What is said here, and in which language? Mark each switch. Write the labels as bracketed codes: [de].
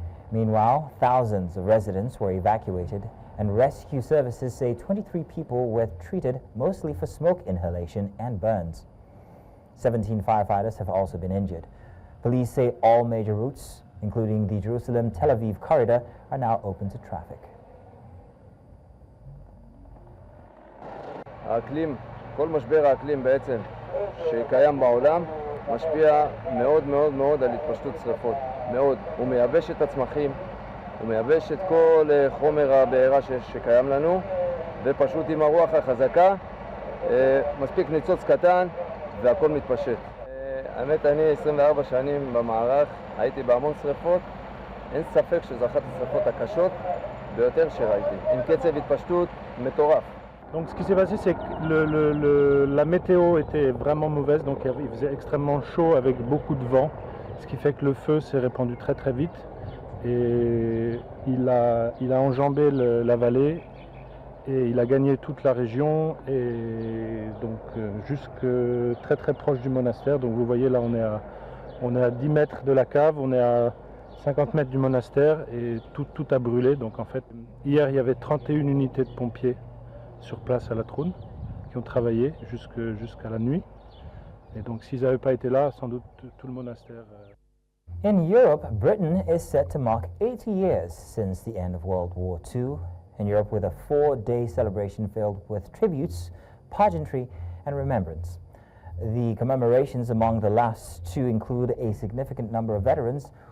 [en] Meanwhile, thousands of residents were evacuated, and rescue services say 23 people were treated mostly for smoke inhalation and burns. 17 firefighters have also been injured. Police say all major routes, including the Jerusalem-Tel Aviv corridor, are now open to traffic. [he] האקלים, כל משבר האקלים בעצם שקיים בעולם משפיע מאוד מאוד מאוד על התפשטות שרפות, מאוד. הוא מייבש את הצמחים, הוא מייבש את כל חומר הבעירה שקיים לנו, ופשוט עם הרוח החזקה מספיק ניצוץ קטן והכל מתפשט. האמת, אני 24 שנים במערך, הייתי בהמון שרפות, אין ספק שזו אחת השרפות הקשות ביותר שראיתי, עם קצב התפשטות מטורף. [fr] Donc ce qui s'est passé, c'est que la météo était vraiment mauvaise, donc il faisait extrêmement chaud avec beaucoup de vent, ce qui fait que le feu s'est répandu très très vite et il a enjambé la vallée et il a gagné toute la région et donc jusque très très proche du monastère. Donc vous voyez là on est à 10 mètres de la cave, on est à 50 mètres du monastère et tout a brûlé. Donc en fait hier il y avait 31 unités de pompiers sur place à la Troune qui ont travaillé jusqu'à la nuit. Et donc s'ils n'avaient pas été là, sans doute tout le monastère... [en] In Europe, Britain is set to mark 80 years since the end of World War II. In Europe, with a 4-day celebration filled with tributes, pageantry, and remembrance. The commemorations among the last two include a significant number of veterans.